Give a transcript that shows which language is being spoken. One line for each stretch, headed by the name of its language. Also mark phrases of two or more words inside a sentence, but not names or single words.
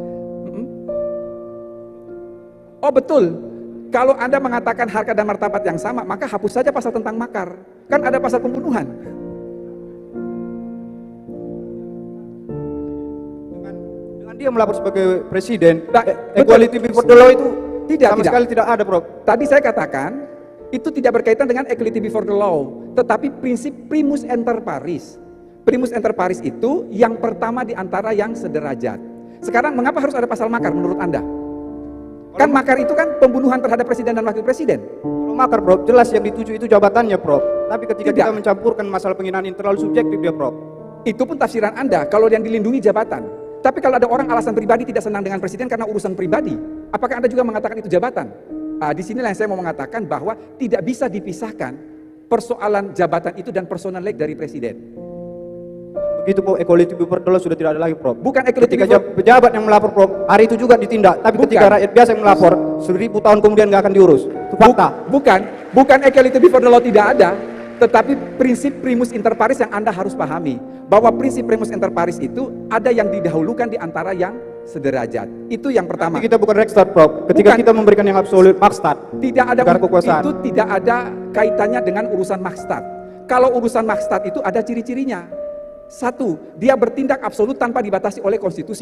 Indonesian: Oh betul, kalau Anda mengatakan harkat dan martabat yang sama, maka hapus saja pasal tentang makar. Kan ada pasal pembunuhan. Dengan dia melapor sebagai presiden, Nah,
English: equality before the law
Indonesian: itu sama sekali tidak ada, Prof. Tadi saya katakan itu tidak berkaitan dengan
English: equality before the law,
Indonesian: tetapi prinsip
Latin: primus inter pares. Primus inter pares
Indonesian: itu yang pertama di antara yang sederajat. Sekarang mengapa harus ada pasal makar menurut Anda? Kan makar itu kan pembunuhan terhadap presiden dan wakil presiden. Kalau Kalau makar, Prof, jelas yang dituju itu jabatannya, Prof. Tapi ketika Tidak. kita mencampurkan masalah penghinaan ini terlalu subjektif dia, Prof. Itu pun tafsiran Anda, kalau yang dilindungi jabatan. Tapi kalau ada orang alasan pribadi tidak senang dengan presiden karena urusan pribadi, apakah Anda juga mengatakan itu jabatan? Di sinilah yang saya mau mengatakan bahwa tidak bisa dipisahkan persoalan jabatan itu dan
English: personal leg
Indonesian: dari presiden. Begitu, Prof,
English: equality before the law
Indonesian: sudah tidak ada lagi, Prof. Bukan equality Ketika before- pejabat yang melapor, Prof, hari itu juga ditindak. Tapi Bukan. ketika rakyat biasa yang melapor, 1000 tahun kemudian nggak akan diurus. Itu fakta. Bukan
English: equality before the law
Indonesian: tidak ada, tetapi prinsip
Latin: primus inter pares
Indonesian: yang Anda harus pahami. Bahwa prinsip
Latin: primus inter pares
Indonesian: itu ada yang didahulukan di antara yang sederajat. Itu yang pertama. Tapi kita bukan Rekstad, Prof. Ketika Bukan. kita memberikan yang absolut, Makstat. Tidak ada Negara kekuasaan. itu tidak ada kaitannya dengan urusan makstat. Kalau urusan makstat itu ada ciri-cirinya. Satu, dia bertindak absolut tanpa dibatasi oleh konstitusi.